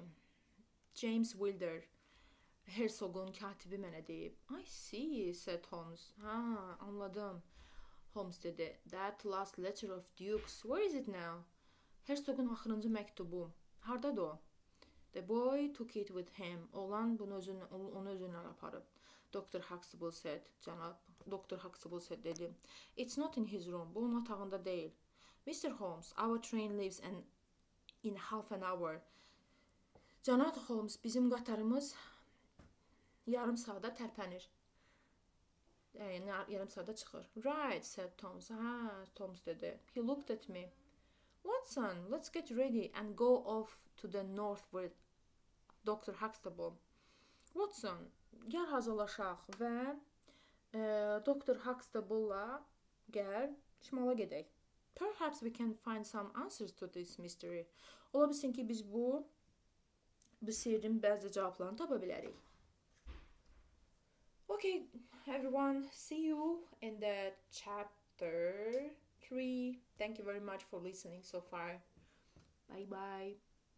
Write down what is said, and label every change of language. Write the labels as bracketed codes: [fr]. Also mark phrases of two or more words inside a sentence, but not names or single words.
[az] James Wilder, Herzogun katibi mənə deyib. [en] I see, said Holmes. [az] Ha, anladım. Holmes dedi. [en] That last letter of Duke's, where is it now? [az] Herzogun axırıncı məktubu. Hardadır o? [en] The boy took it with him. [az] Oğlan onu özünlə aparıb. [en] Dr. Huxtable said. Cənab Dr. Huxtable said dedi. It's not in his room. [az] Bu onun otağında deyil. [en] Mr. Holmes, our train leaves in half an hour. [az] Cənab Holmes, bizim qatarımız yarım saata tərpənir. Yarım saata çıxır. [en] Right, said Holmes. [az] Holmes dedi. [en] He looked at me. Watson, let's get ready and go off to the north with Dr. Huxtable. [az] Watson, gəl hazırlaşaq və Dr. Huxtable-la gəl şimala gedək. [en] Perhaps we can find some answers to this mystery. [az] Ola bilsin ki, biz bu sirrin bəzi cavablarını tapa bilərik. [en] Okay, everyone, see you in the chapter 3. Thank you very much for listening so far. Bye bye.